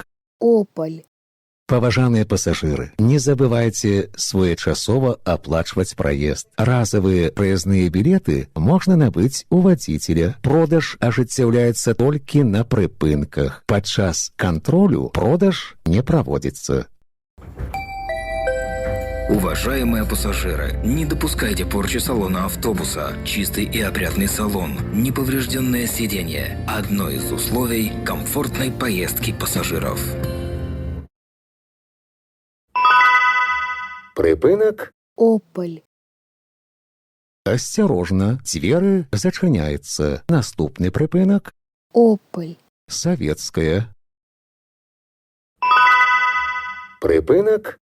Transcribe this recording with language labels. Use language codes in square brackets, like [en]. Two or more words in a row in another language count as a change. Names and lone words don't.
[be] Ополь. Паважаныя пасажыры, не забывайце своечасова аплачваць праезд. Разавыя праязныя білеты можна набыць у вадзіцеля. Продаж ажыццяўляецца толькі на прыпынках. Падчас кантролю продаж [ru] не проводится. Уважаемые пассажиры, не допускайте порчи салона автобуса. Чистый и опрятный салон, неповрежденное сиденье – одно из условий комфортной поездки пассажиров. [be] Прыпынак. Ополь. Асцярожна, дзверы зачыняецца. Наступны прыпынак. Ополь. Савецкая. Прыпынак.